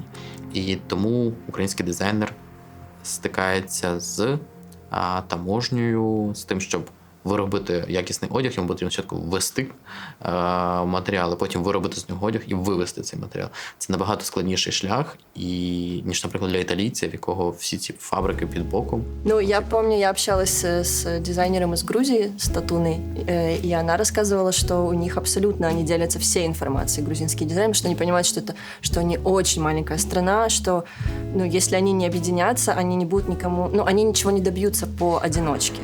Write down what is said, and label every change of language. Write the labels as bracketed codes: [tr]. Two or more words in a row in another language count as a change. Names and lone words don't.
[uk] І тому український дизайнер стикається з таможнею, з тим, щоб виробити якісний одяг, йому потрібно спочатку ввести матеріали, потім виробити з нього одяг і вивести цей матеріал. Це набагато складніший шлях, ніж, наприклад, для італійців, в якого всі ці фабрики під боком. [ru] Ну, я помню, я общалась с дизайнером из Грузии, с Татуной, и она рассказывала, что у них абсолютно, они делятся всей информацией, грузинские дизайнеры, что они понимают, что они очень маленькая страна, что, ну, если они не объединятся, они не будут никому, ну, они ничего не добьются поодиночке.